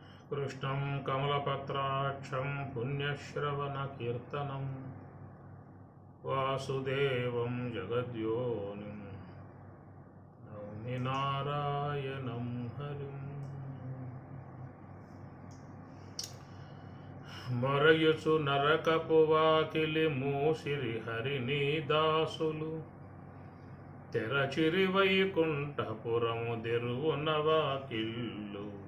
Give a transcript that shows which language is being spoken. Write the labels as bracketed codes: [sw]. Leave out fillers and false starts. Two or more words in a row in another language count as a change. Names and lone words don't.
[sa] कृष्णं कमलपत्राक्षं पुण्यश्रवणकीर्तनं वासुदेवं जगद्योनिं नौमि नारायणं हरिं। [te] మరయుచు నరకపు వాకిలి మూసిరి హరిని దాసులు, తెరచిరి వైకుంఠపురము దెరువున వాకిళ్ళు.